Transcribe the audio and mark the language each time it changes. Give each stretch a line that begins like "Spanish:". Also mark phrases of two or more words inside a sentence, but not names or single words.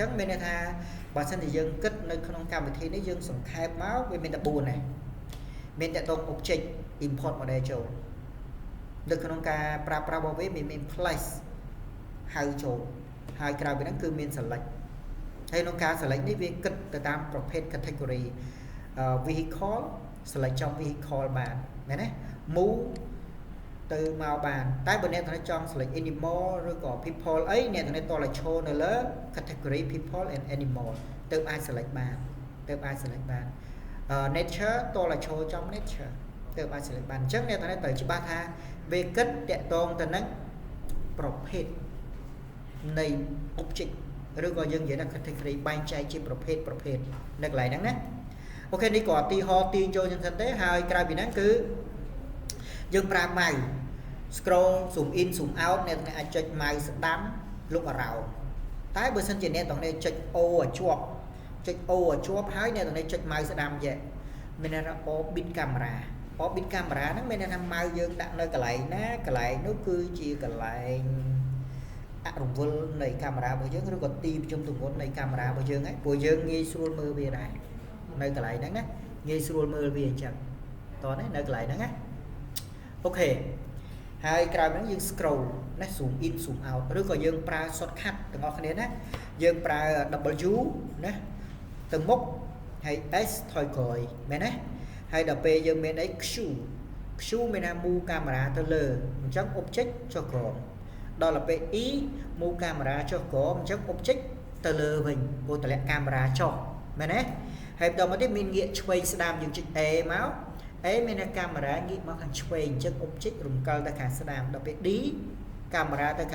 Khmer: ងមានន័យថាបើសិនជាយើងគិតនៅក្នុងកម្មវិធីនេះយើងសង្ខេបមកវាមានតែ4ដែរមានតែត ង
English: object import model
Khmer: ចូលនៅក្នុងការប្រើប្រាស់របស់វាមាន place ហៅចូលហើយក្រៅពីហ្នឹងគឺមាន select ហើយក្នុងការ select នេះវាគិតទៅតាមប្រភេទ
English: category vehicle select
Khmer: ចំ vehicle បានមែនទេ move ទៅមកបានតែបើអ្នកត្រូវចង់
English: select animal
Khmer: ឬក៏ people អីអ្នកត្រូវតឲ្យឈរនៅលើ
English: category people and animal
Khmer: ទើបអាច select បាន nature តឲ្យឈរចំ nature ទើបអាច select បានអញ្ចឹងអ្នកត្រូវច្បាស់ថាវាគិតតាក់ទងទៅនឹងប្រភេទនៃ object ឬក៏យើងនិយាយថា category បែងចែកជាប្រភេទនៅកន្លែងហ្នឹងណាអូខេនេះក៏ឧទាហ រណ៍ទាញចូលយ៉ាងសិនទេហើយក្រៅពីហ្នឹងគឺយើងប្រើ
English: mouse scroll zoom in zoom out
Khmer: អ្នកអាចចុច mouse ស្ដាំលុបអារោតែបើសិនជាអ្នកទាំងនេះចុច O ឲ្យជា ប់ហើយអ្នកទាំងនេះចុច mouse ស្ដាំចេះមានន័យថា
English: orbit camera
Khmer: ហ្នឹងមានន័យថា mouse យើងដាក់នៅកន្លែងណាកន្លែងនោះគឺជាកន្លែ ងអរវល់នៃកាមេរ៉ារបស់យើងឬក៏ទីប្រជុំទម្ងន់នៃកាមេរ៉ារបស់យើងហ្នឹងព្រោះយើងងាយស្រួលមើលវាដែរនៅកន្លែងហ្នឹងណាងាយស្រួលមើលវាអញ្ចឹងតោះនេះនៅកន្លែងហ្នឹងណាអូខេហើយក្រោយហ្នឹងយើង scroll ណា
English: zoom in zoom out
Khmer: ឬក៏យើងប្រើ shortcut ទាំងអស់គ្នាណាយើងប្រើ W ណាទៅមុខហើយ S ថយក្រោយមែនទេហើយដល់ពេលយើងមានអី Q មានថា move កាមេរ៉ាទៅលើអញ្ចឹង object ចុះក្រោមដល់ពេល E move កាមេរ៉ាចុះក្រោមអញ្ចឹង object ទៅលើវិញព្រោះតម្លាក់កាមេរ៉ាចុះមែនទេហើយបន្តមកទៀតមានងាកឆ្វេងស្ដាំយើងចុច A មកA មានថាកាមេរ៉ាងាកមកខាងឆ្វេងអញ្ចឹង object រំកិលទៅខាងស្ដាំដល់ពេល D កាមេរ៉ាទៅខាង